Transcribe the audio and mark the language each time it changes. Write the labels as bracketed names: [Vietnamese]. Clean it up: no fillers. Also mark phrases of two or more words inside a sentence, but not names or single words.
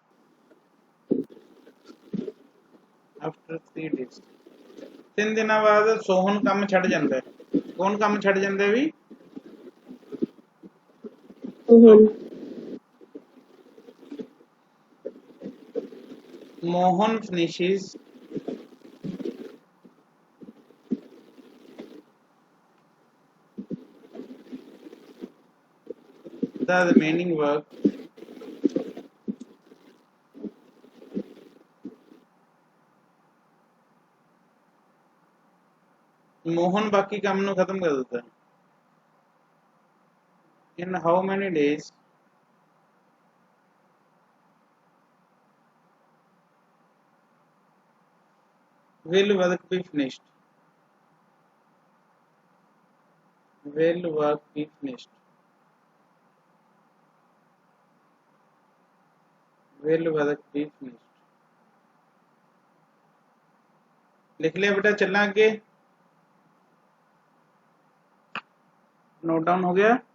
[Punjabi] 3 ਦਿਨਾਂ ਬਾਅਦ ਸੋਹਨ ਕੰਮ ਛੱਡ ਜਾਂਦਾ ਹੈ ਕੌਣ ਕੰਮ ਛੱਡ ਜਾਂਦਾ ਵੀ [English] Mohan finishes the remaining work [Hindi] मोहन बाकी काम नु खत्म कर देता है [English] in how many days will work be finished [Hindi] लिख लिया बेटा चलना आगे [English] note down [Hindi] हो गया